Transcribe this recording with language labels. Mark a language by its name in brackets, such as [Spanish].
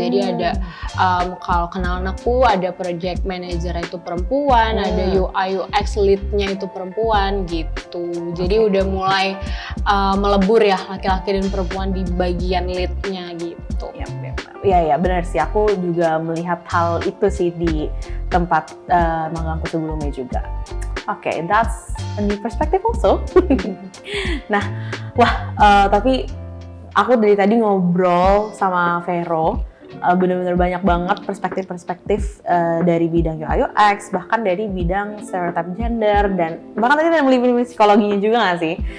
[Indonesian] Jadi ada kalau kenalan aku ada project manager itu perempuan, ada UI UX leadnya itu perempuan gitu. Jadi udah mulai melebur ya laki-laki dan perempuan di bagian leadnya gitu. Iya, benar sih. Aku juga melihat hal itu sih di tempat magangku sebelumnya juga. [English] Oke, that's a new perspective also. [Indonesian] Nah, tapi aku dari tadi ngobrol sama Vero, benar-benar banyak banget perspektif-perspektif dari bidang UI UX, bahkan dari bidang stereotype gender, dan bahkan tadi ada meliputi psikologinya juga nggak sih?